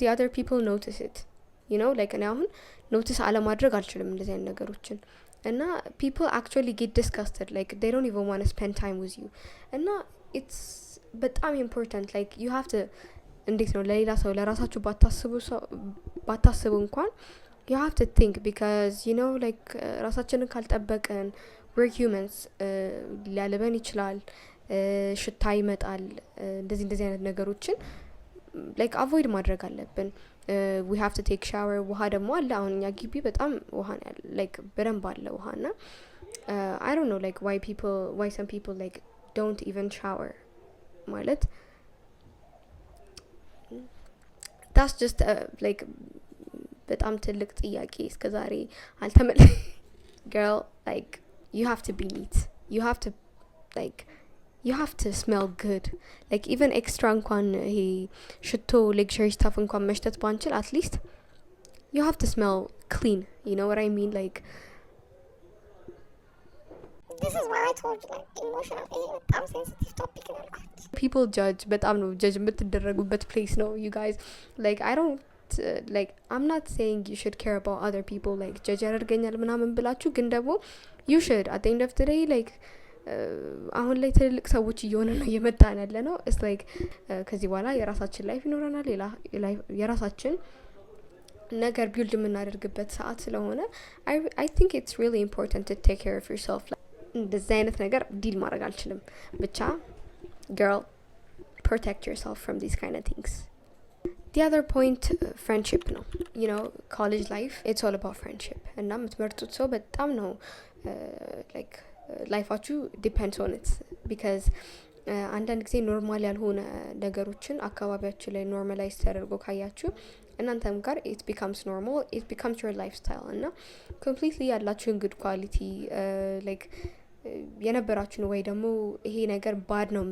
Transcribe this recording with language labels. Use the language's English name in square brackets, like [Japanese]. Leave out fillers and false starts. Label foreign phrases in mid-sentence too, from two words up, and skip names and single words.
[English] other people notice it you know like [Amharic] እኔ አሁን ኖቲስ አለማድረግ አልችልም እንደዚህ አይነት ነገሮችን [English] እና people actually get disgusted like they don't even want to spend time with you እና it's በጣም important like you have to [Amharic] እንዴት ነው ለሌላ ሰው ለራሳችሁ ባታስቡ እንኳን [English] you have to think because you know like [Amharic] ራሳችንን ካልጠበቅን [English] we're humans [Amharic] ሊያልበን ይችላል ሽታ ይመጣል እንደዚህ አይነት ነገሮችን [English] like avoid [Amharic] ማድረግ አለብን [English] we have to take shower [Amharic] ውሃ ደግሞ አለ አሁን እኛ ግቢ በጣም ውሃ ነው [English] like [Amharic] በደንብ አለ ውሃና [English] I don't know like why some people like don't even shower ማለት that's just like [Amharic] በጣም ትልቅ ጥያቄ እስከዛሬ አልተመለ [English] girl like you have to be neat you have to like you have to smell good like even extra [Amharic] እንኳን ይሄ ሽቶ [English] luxury stuff [Amharic] እንኳን መሽተት ባንችል [English] at least you have to smell clean you know what I mean like this is why I told you like emotional በጣም sensitive topic ነው people judge [Amharic] በጣም ነው [English] judge የምትደረጉበት place ነው you guys like I don't like I'm not saying you should care about other people like judge [Amharic] ያደርገኛል ምናምን ብላችሁ ግን ደግሞ [English] you should at the end of the day like [Amharic] አሁን ላይ ትልልቅ ሰዎች እየሆነ ነው እየመጣን ያለ ነው [English] it's like [Amharic] ከዚህ በኋላ የራሳችን ላይፍ ይኖረናል የራሳችን ነገር ቢልድ የምናደርግበት ሰዓት ስለሆነ [English] I think it's really important to take care of yourself [Amharic] እንደዚህ አይነት ነገር ዲል ማድረግ አልችልም ብቻ [English] girl protect yourself from these kind of things the other point friendship ነው you know college life it's all about friendship [Amharic] እና የምትመርጡት ሰው በጣም ነው like ላይፋችሁ [English] depends on it because [Amharic] አንዳንድ ጊዜ ኖርማል ያልሆነ ነገሮችን አካባቢያችሁ ላይ ኖርማላይዝ ተደርጎ ካያችሁ እናንተም ጋር [English] it becomes normal it becomes your lifestyle [Amharic] እና completely ያላችሁን [English] good quality like [Amharic] የነበራችሁን ወይ ደግሞ ይሄ ነገር ባድ ነው